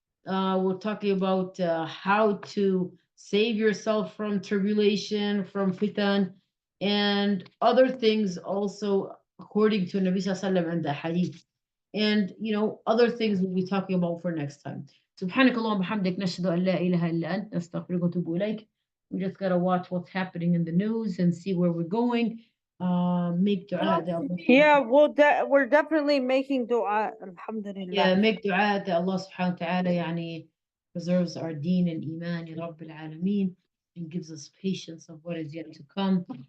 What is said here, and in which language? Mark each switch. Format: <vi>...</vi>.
<en>We're talking about how to save yourself from tribulation, from fitan, and other things also according to Nabi Sallallahu and the Hadith. And other things we'll be talking about for next time.</en> <ar>سبحانك اللهم وبحمدك نشهد أن لا إله إلا أنت نستغفرك ونتوب إليك.</ar> <en>We just gotta watch what's happening in the news and see where we're going. Make dua that Allah, Yeah, we're definitely making dua. Alhamdulillah. make dua that Allah subhanahu wa ta'ala يعني preserves our deen and iman ya Rabbil Alameen and gives us patience of what is yet to come.</en>